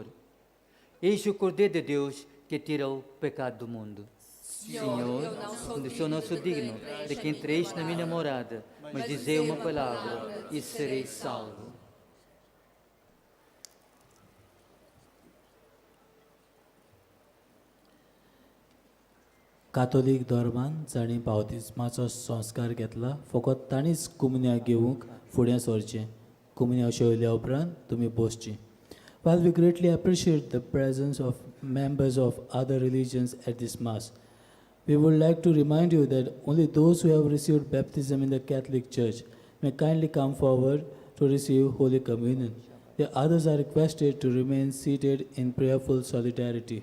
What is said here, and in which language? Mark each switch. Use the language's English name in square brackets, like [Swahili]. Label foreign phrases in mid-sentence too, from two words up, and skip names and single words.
[Portuguese] Eis o Cordeiro de Deus que tira o pecado do mundo. Senhor, eu não sou digno de que entreis na minha morada, mas dizei uma palavra e serei salvo. [Konkani] कातोलीक धर्मान जाणी बावतिस्माचो संस्कार घेतला फकत ताणीच कुमन्या घेवंक फुडें सरचें कुमन्या अशें उरल्या उपरांत तुमी बसचीं [English] While we greatly appreciate the presence of members of other religions at this Mass, we would like to remind you that only those who have received baptism in the Catholic Church may kindly come forward to receive Holy Communion. The others are requested to remain seated in prayerful solidarity.